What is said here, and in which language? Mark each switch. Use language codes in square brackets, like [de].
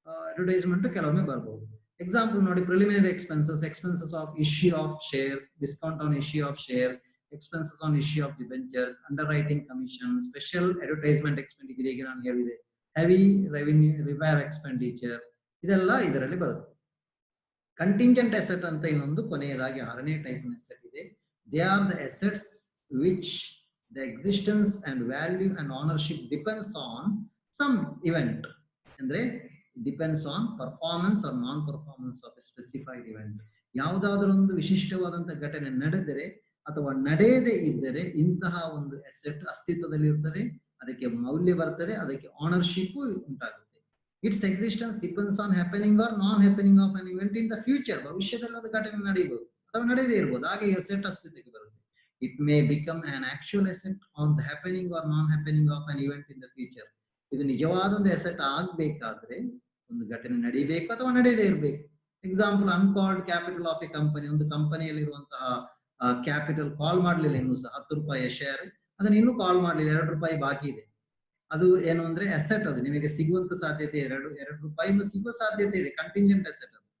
[en] advertisement [kn] ಕೆಲವೊಮ್ಮೆ ಬರ್ಬಹುದು. [en] example [kn] ನೋಡಿ, [en] preliminary expenses of issue of shares, discount on issue of shares, expenses on issue of debentures, underwriting commission, special advertisement expenditure, [kn] ಈಗ ನಾನು ಹೇಳಿದೆ [en] heavy revenue repair expenditure, [kn] ಇದೆಲ್ಲ ಇದರಲ್ಲಿ ಬರುತ್ತೆ. Contingent asset ಅಂತ ಇನ್ನೊಂದು ಕೊನೆಯದಾಗಿ 6ನೇ ಟೈಪ್ ಅಸೆಟ್ ಇದೆ. [en] They are the assets which the existence and value and ownership depends on some event. ಅಂದ್ರೆ depends on performance or non-performance of a specified event. [kn] ಯಾವುದಾದರೂ ಒಂದು ವಿಶಿಷ್ಟವಾದಂತಹ ಘಟನೆ ನಡೆದರೆ ಅಥವಾ ನಡೆಯದೇ ಇದ್ದರೆ ಇಂತಹ ಒಂದು ಅಸೆಟ್ ಅಸ್ತಿತ್ವದಲ್ಲಿ ಇರ್ತದೆ, ಅದಕ್ಕೆ ಮೌಲ್ಯ ಬರ್ತದೆ, ಅದಕ್ಕೆ ಆನರ್ಶಿಪ್ ಉಂಟಾಗುತ್ತೆ. [en] Its existence depends on happening or non happening of an event in the future. [kn] ಭವಿಷ್ಯದಲ್ಲಿ ಒಂದು ಘಟನೆ ನಡೆಯಬಹುದು ಅಥವಾ ನಡೆಯದೇ ಇರಬಹುದು, ಹಾಗೆ ಈ ಅಸೆಟ್ ಅಸ್ತಿತ್ವಕ್ಕೆ ಬರುತ್ತೆ. [en] It may become an actual asset on the happening or non-happening of an event in the future. [kn] ಇದು ನಿಜವಾದ ಒಂದು ಅಸೆಟ್ ಆಗ್ಬೇಕಾದ್ರೆ ಒಂದು ಘಟನೆ ನಡೀಬೇಕು ಅಥವಾ ನಡೆಯದೇ ಇರಬೇಕು. Example, [en] Uncalled capital of a company. [kn] ಒಂದು ಕಂಪನಿಯಲ್ಲಿ ಇರುವಂತಹ ಕ್ಯಾಪಿಟಲ್ ಕಾಲ್ ಮಾಡ್ಲಿಲ್ಲ, ಇನ್ನೂ ಸಹ 10 ರೂಪಾಯಿಯ ಶೇರ್, ಅದನ್ನ ಇನ್ನೂ ಕಾಲ್ ಮಾಡ್ಲಿಲ್ಲ, 2 ರೂಪಾಯಿ ಬಾಕಿ ಇದೆ. ಅದು ಏನು ಅಂದ್ರೆ ಅಸೆಟ್, ಅದು ನಿಮಗೆ ಸಿಗುವಂತ ಸಾಧ್ಯತೆ ಎರಡು ರೂಪಾಯಿನೂ ಸಿಗುವ ಸಾಧ್ಯತೆ ಇದೆ, ಕಂಟಿಂಜೆಂಟ್ ಅಸೆಟ್.